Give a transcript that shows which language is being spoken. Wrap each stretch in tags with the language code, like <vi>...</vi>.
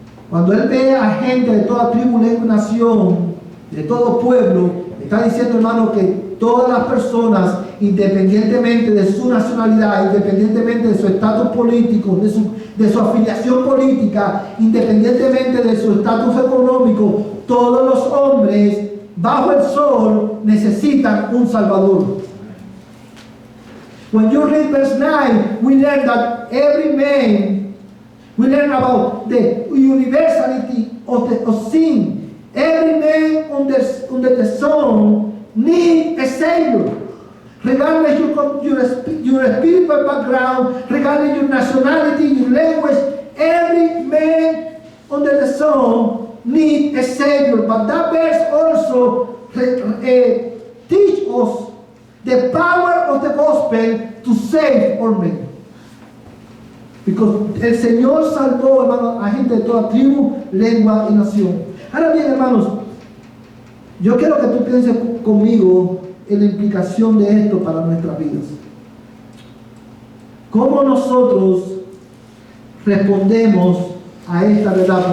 <es>Cuando él ve a gente de toda tribu, lengua y nación, de todo pueblo, está diciendo, hermano, que todas las personas, independientemente de su nacionalidad, independientemente de su estatus político, de su afiliación política, independientemente de su estatus económico, todos los hombres bajo el sol necesitan un Salvador.</es> <en>When you read verse 9, we learn that every man, we learn about the universality of sin. Every man under the sun needs a Savior. Regardless your spiritual background, regardless your nationality, your language, every man under the sun needs a Savior. But that verse also teaches us the power of the gospel to save all men. Because</en> <es>el Señor salvó, hermanos, a gente de toda tribu, lengua y nación. Ahora bien, hermanos, yo quiero que tú pienses conmigo en la implicación de esto para nuestras vidas. ¿cómo nosotros respondemos a esta verdad?</es>